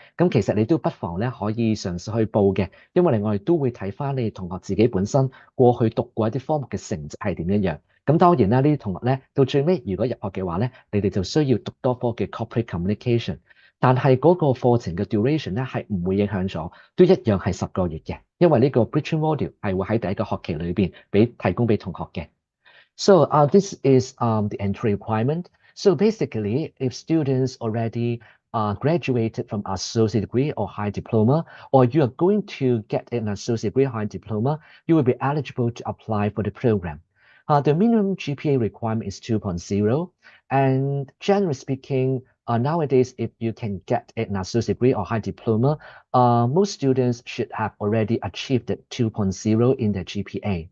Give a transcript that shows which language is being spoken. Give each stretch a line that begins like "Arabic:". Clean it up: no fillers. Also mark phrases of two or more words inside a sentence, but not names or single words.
Cantonese: 咁其實你都不妨咧可以嘗試去報嘅，因為我哋都會睇翻你同學自己本身過去讀過一啲科目嘅成績係點樣樣。咁當然啦，呢啲同學咧到最尾如果入學嘅話咧，你哋就需要讀多科嘅
English: corporate communication。
Cantonese: 但係嗰個課程嘅 duration 咧係唔會影響咗，都一樣係10個月嘅，因為呢個
English: bridging module
Cantonese: 係會喺第一個學期裏邊提供俾同學嘅。
English: So this is the entry requirement. So basically, if students already graduated from associate degree or high diploma, or you are going to get an associate degree or high diploma, you will be eligible to apply for the program. The minimum GPA requirement is 2.0, and generally speaking, nowadays, if you can get an associate degree or high diploma, most students should have already achieved the 2.0 in their GPA.